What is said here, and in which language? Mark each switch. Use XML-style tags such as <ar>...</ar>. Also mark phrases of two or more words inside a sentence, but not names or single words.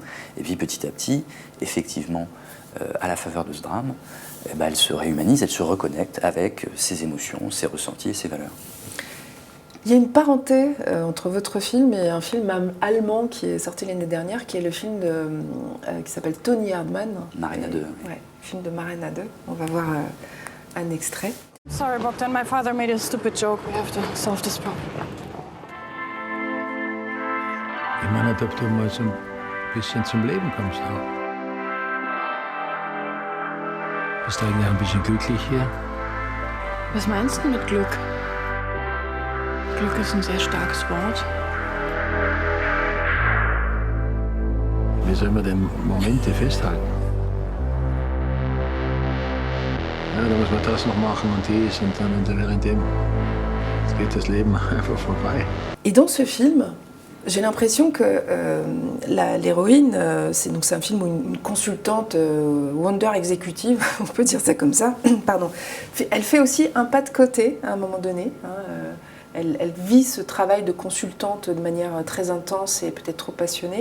<fr>Et puis petit à petit, effectivement, à la faveur de ce drame, eh ben, elle se réhumanise, elle se reconnecte avec ses émotions, ses ressentis et ses valeurs. Il y a une parenté entre votre film et un film allemand qui est sorti l'année dernière, qui est le film qui s'appelle Tony Erdmann. Marina 2. Ouais, film de Marina 2. On va voir un extrait.</fr> <en>Sorry, Bogdan, my father made a stupid joke. We have to solve this problem.</en> <de>Ich meine, ob du mal so ein bisschen zum Leben kommst auch. Bist du eigentlich ein bisschen glücklich hier? Was meinst du mit Glück? Glück ist ein sehr starkes Wort. Wie soll man denn Momente festhalten? Ja, da muss man das noch machen und dies und dann währenddem geht das Leben einfach vorbei.</de> <fr>Et dans ce film, j'ai l'impression que l'héroïne, c'est un film où une consultante Wonder exécutive, on peut dire ça comme ça, pardon, elle fait aussi un pas de côté à un moment donné. Elle vit ce travail de consultante de manière très intense et peut-être trop passionnée.</fr>